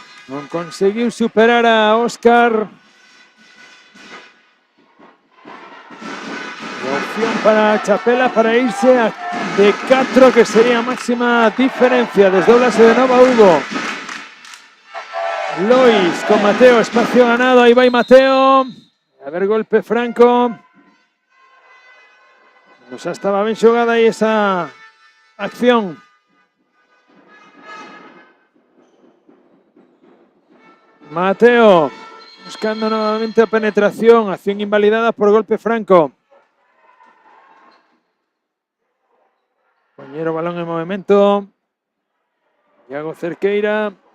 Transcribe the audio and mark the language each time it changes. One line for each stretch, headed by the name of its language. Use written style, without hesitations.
Galician: Non conseguiu superar a Óscar.
Spanish: Opción para Chapela para irse de 4, que sería máxima diferencia.
Galician: Desdóblase de novo Hugo. Lois con Mateo, espacio ganado.
Spanish: Ahí va Mateo. A ver, golpe franco.
Galician: Xa estaba ben xogada aí esa acción.
Spanish: Mateo buscando nuevamente a penetración. Acción invalidada por golpe franco. Compañero, balón en movimiento. Iago Cerqueira.